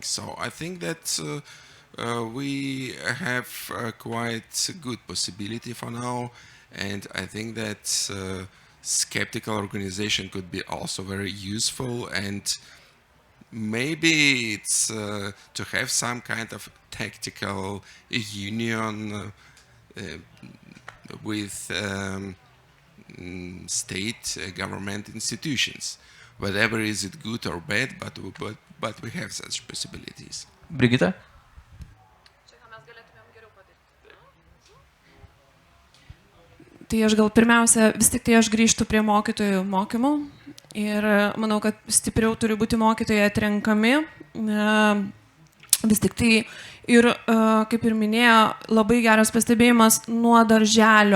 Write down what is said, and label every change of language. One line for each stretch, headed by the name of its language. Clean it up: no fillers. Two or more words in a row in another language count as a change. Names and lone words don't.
English: So I think that we have quite a good possibility for now, and I think that skeptical organization could be also very useful, and maybe it's to have some kind of tactical union with state government institutions. Whatever is it good or bad, but we have such possibilities. Brigita?
Lithuanian: Tai aš gal pirmiausia, vis tik tai aš grįžtu prie mokytojų mokymų ir manau, kad stipriau turi būti mokytojai atrenkami. Vis tik tai ir, kaip ir minėjo, labai geras pastebėjimas nuo darželio.